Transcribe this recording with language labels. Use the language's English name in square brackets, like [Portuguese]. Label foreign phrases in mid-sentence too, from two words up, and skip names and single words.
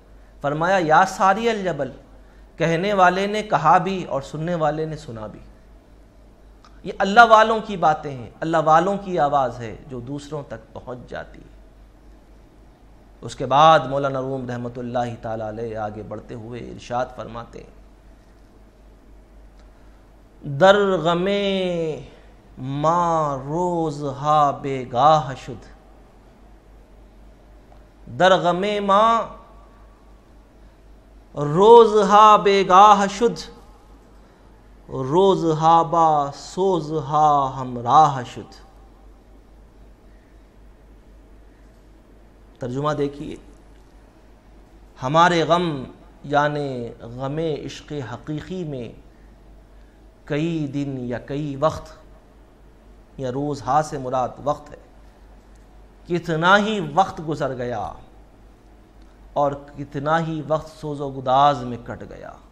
[Urdu] فرمایا [Arabic] یا ساری الجبل، [Urdu] کہنے والے نے کہا بھی اور سننے والے نے سنا بھی. یہ اللہ والوں کی باتیں ہیں، اللہ والوں کی آواز ہے جو دوسروں تک پہنچ جاتی ہے. اس کے بعد مولانا روم [Arabic] رحمۃ اللہ تعالی علیہ [Urdu] آگے بڑھتے ہوئے ارشاد فرماتے ہیں، [Persian] در غم ما روز ہا بے گاہ شد، در غم ما روز ہا بے گاہ شد، روز ہا با سوز ہا ہمراہ شد. [Urdu] ترجمہ دیکھیے، ہمارے غم یعنی غم عشق حقیقی میں کئی دن یا کئی وقت یا روز ہا سے مراد وقت ہے، کتنا ہی وقت گزر گیا اور کتنا ہی وقت سوز و گداز میں کٹ گیا.